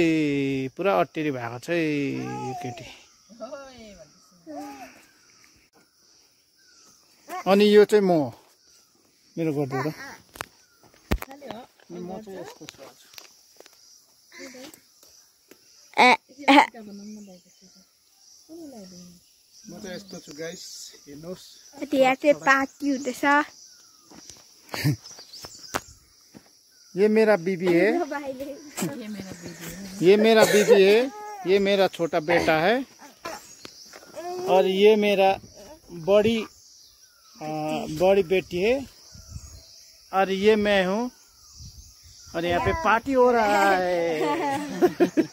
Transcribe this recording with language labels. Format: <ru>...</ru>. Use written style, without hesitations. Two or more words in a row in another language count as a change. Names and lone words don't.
<ne>पुरा अट्टेरी भएको छ यो केटी। अनि यो चाहिँ म मेरो गरिदिएर म चाहिँ यस्तो छु। म त यस्तो छु गाइस, हेर्नुहोस्। यहाँ चाहिँ पार्टी हुँदैछ।</ne> <hi>ये मेरा बीबी है, ये मेरा बीबी है, ये मेरा छोटा बेटा है और ये मेरा बड़ी बेटी है और ये मैं हूँ और यहाँ पे पार्टी हो रहा है।</hi>